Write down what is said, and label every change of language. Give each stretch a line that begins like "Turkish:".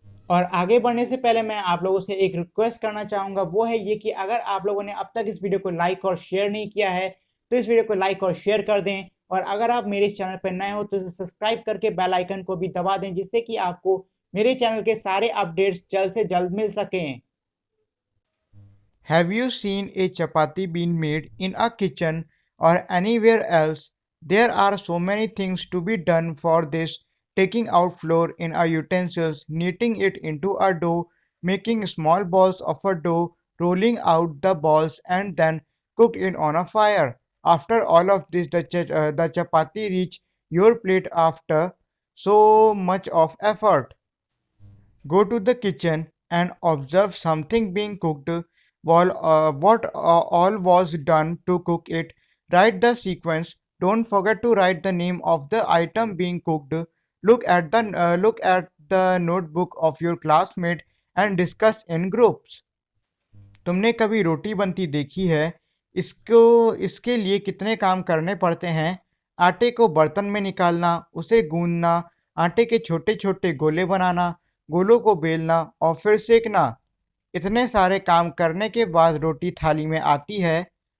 Hindi: और आगे बढ़ने से पहले मैं आप लोगों से एक रिक्वेस्ट करना चाहूँगा, वो है ये कि अगर आप लोगों ने अब तक इस वीडियो को लाइक और शेयर नहीं किया है, तो इस वीडियो को लाइक और शेयर कर दें। और अगर आप मेरे इस चैनल पर नए हो तो सब्सक्राइब करके बेल आइकन को भी दबा दें, जिससे कि आपको मेरे चैनल के सारे अपडेट्स जल्द से जल्द मिल सकें।
English: Have you seen a chapati being made in a kitchen or anywhere else? There are so many things to be done for this: taking out flour in a utensils, kneading it into a dough, making small balls of a dough, rolling out the balls and then cooked it on a fire. After all of this, the chapati reach your plate after so much of effort. Go to the kitchen and observe something being cooked. What all was done to cook it. Write the sequence. Don't forget to write the name of the item being cooked. Look at the notebook of your classmate and discuss in groups.
Hindi: तुमने कभी रोटी बनती देखी है? इसको इसके लिए कितने काम करने पड़ते हैं? आटे को बर्तन में निकालना, उसे गूंदना, आटे के छोटे-छोटे गोले बनाना, गोलों को बेलना और फिर सेकना। इतने सारे काम करने के बाद रोटी थाली में आती है।